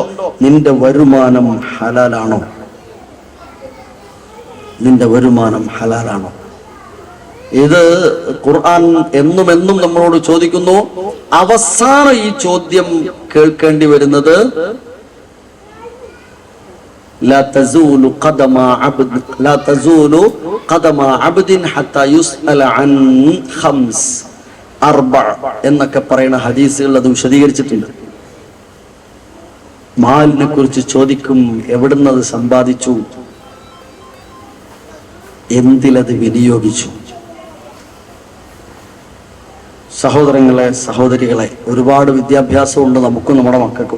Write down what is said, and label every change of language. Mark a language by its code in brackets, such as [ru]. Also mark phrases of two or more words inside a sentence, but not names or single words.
[ml] നിന്റെ വരുമാനം ഹലാലാണോ? നിന്റെ വരുമാനം ഹലാലാണോ? ഇത് ഖുർആൻ എന്നും നമ്മളോട് ചോദിക്കുന്നു. അവസാനം ഈ ചോദ്യം കേൾക്കേണ്ടി വരുന്നത് [ar] لا تزول قدم عبد حتى يسأل عن خمس أربع [ml] എന്നൊക്കെ പറയുന്ന ഹദീസുകൾ അത് വിശദീകരിച്ചിട്ടുണ്ട്. മാലിനെ കുറിച്ച് ചോദിക്കും, എവിടുന്നത് സമ്പാദിച്ചു, എന്തിലത് വിനിയോഗിച്ചു. സഹോദരങ്ങളെ, സഹോദരികളെ, ഒരുപാട് വിദ്യാഭ്യാസമുണ്ട് നമുക്കും നമ്മുടെ മക്കൾക്കും.